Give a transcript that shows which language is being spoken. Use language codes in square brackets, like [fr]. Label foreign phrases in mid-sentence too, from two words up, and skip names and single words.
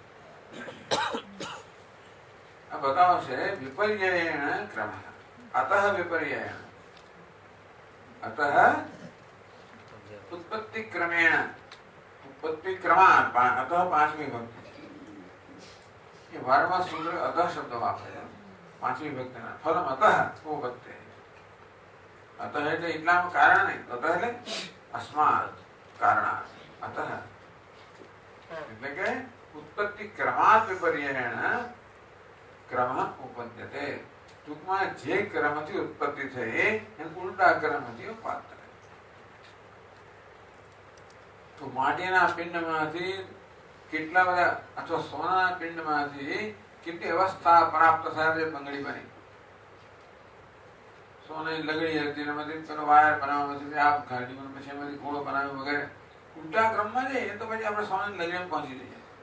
[gu] આ બતાવશે [sa] વિપર્યયણ ક્રમઃ અતઃ વિપર્યયણ અતઃ ઉત્પત્તિ ક્રમેણ ઉત્પત્તિ ક્રમાન અતઃ પાંચમી ભક્તિ. [gu] એ વારંવાર સૂત્ર અતઃ શબ્દ વાપરે. પાંચમી ભક્તિના ફલમ અતઃ ઉપપત્તિ. અતઃ એટલે એટલામાં કારણ નહીં. [sa] અતઃ એટલે અસ્માત કારણાત. અતઃ [gu] એટલે કે [sa] उत्पत्ति क्रमात् विपर्ययेण क्रम उपपद्यते। [gu] ટૂંકમાં જે ક્રમથી ઉત્પત્તિ થઈ એને ઉલટા ક્રમથી ઉપાદ થાય। તો માટીના પિંડમાંથી કેટલા બધા અથવા સોનાના પિંડમાંથી કેટલી અવસ્થા પ્રાપ્ત થાય બંગડી બની। સોનાની લગડી હતી એમાંથી પેલો વાયર બનાવવામાં આ ગાડી પછી એમાંથી ઘોડો બનાવ્યો વગેરે ઉલટા ક્રમમાં જઈએ તો પછી આપણે સોનાની લગડીમાં પહોંચી જઈએ।